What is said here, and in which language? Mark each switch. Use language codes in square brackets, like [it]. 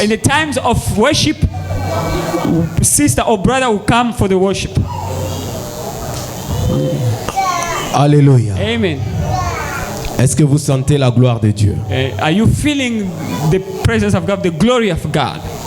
[en] In the times of worship, sister or brother will come for the worship. Alléluia. Amen. [fr] Est-ce que vous sentez la gloire de Dieu? [en] Are you feeling the presence of God, the glory of God?